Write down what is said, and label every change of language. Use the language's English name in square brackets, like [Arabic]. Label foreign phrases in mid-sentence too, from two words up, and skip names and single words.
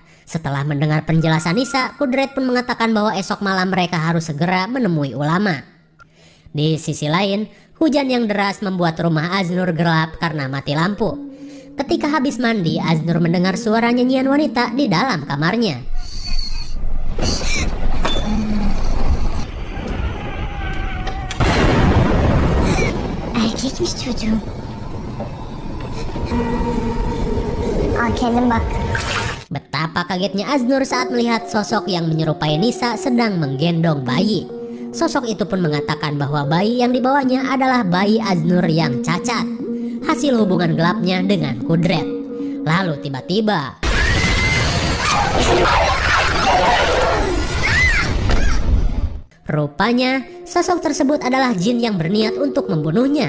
[Indonesian] Setelah mendengar penjelasan Nisa, Kudret pun mengatakan bahwa esok malam mereka harus segera menemui ulama. Di sisi lain, hujan yang deras membuat rumah Aznur gelap karena mati lampu. Ketika habis mandi, Aznur mendengar suara nyanyian wanita di dalam kamarnya. [Turkish] Erkekmiş çocuğum. Al kendin bak. [Indonesian] Betapa kagetnya Aznur saat melihat sosok yang menyerupai Nisa sedang menggendong bayi. Sosok itu pun mengatakan bahwa bayi yang dibawanya adalah bayi Aznur yang cacat, hasil hubungan gelapnya dengan Kudret. Lalu tiba-tiba rupanya sosok tersebut adalah jin yang berniat untuk membunuhnya.